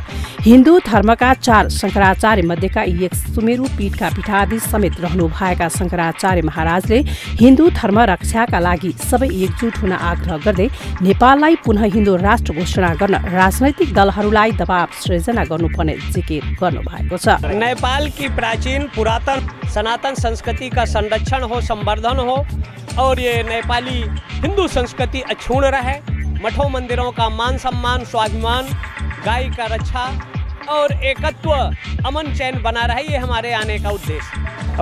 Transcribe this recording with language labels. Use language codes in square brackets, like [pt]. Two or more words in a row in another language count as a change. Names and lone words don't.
[ne] हिन्दू धर्मका 4 शङ्कराचार्य मध्येका एक सुमेरु पीठका पीठाधीश समेत रहनुभएका शङ्कराचार्य महाराजले हिन्दू धर्म रक्षाका लागि सबै एकजुट हुन आग्रह गर्दै नेपाललाई पुनः हिन्दू राष्ट्र घोषणा गर्न राजनैतिक दलहरूलाई दबाव सृजना गर्नुपर्ने जिकिर गर्नु भएको छ। [hi] नेपाल की प्राचीन पुरातन सनातन संस्कृति का संरक्षण हो, संवर्धन हो और ये नेपाली हिंदू संस्कृति अक्षुण्ण रहे। मठों मंदिरों का मान सम्मान, स्वाभिमान, गाय का रक्षा और एकत्व, अमन चैन बना रहे, ये हमारे आने का उद्देश्य।